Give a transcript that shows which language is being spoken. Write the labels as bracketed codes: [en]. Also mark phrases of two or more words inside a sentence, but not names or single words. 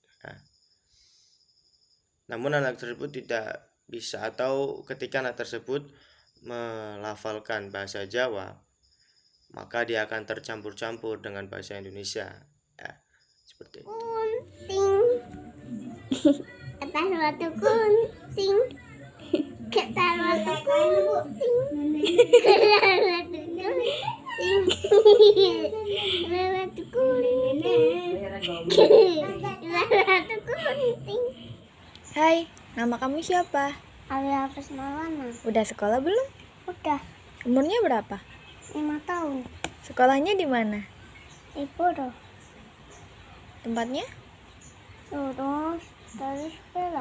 [id] Namun anak tersebut tidak bisa, atau ketika anak tersebut melafalkan bahasa Jawa, maka dia akan tercampur-campur dengan bahasa Indonesia. Seperti itu. Kunting. Atas batu kunting. Ketar batu kunting. Ketar batu kunting. Ketar batu kunting. Ketar batu kunting. Hai, nama kamu siapa? Alia Hafiz Maulana. Udah sekolah belum? Udah Umurnya berapa? 5 tahun. Sekolahnya di mana? Ibu doh. Tempatnya? Terus belok.